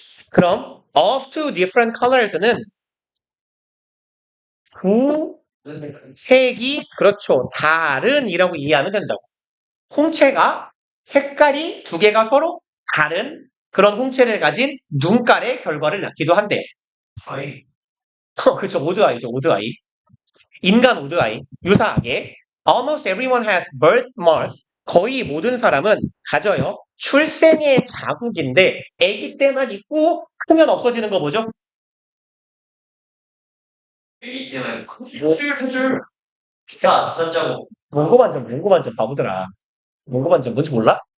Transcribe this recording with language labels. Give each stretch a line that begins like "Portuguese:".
Korean: 그럼
English: of two different colors
Korean: 는 두 색이 그렇죠. 다른이라고 이해하면 된다고. 홍채가 색깔이 두 개가 서로 다른 그런 홍채를 가진 눈깔의 결과를 낳기도 한대. 아이. 그렇죠. 오드아이죠. 오드아이. 인간 오드아이. 유사하게
English: almost everyone has birthmarks.
Korean: 거의 모든 사람은 가져요. 출생의 자국인데 아기 때만 있고 크면 없어지는 거 뭐죠? 이 때문에 줄 기사 썼자고. 몽고반점 바보들아. 몽고반점 뭔지 몰라?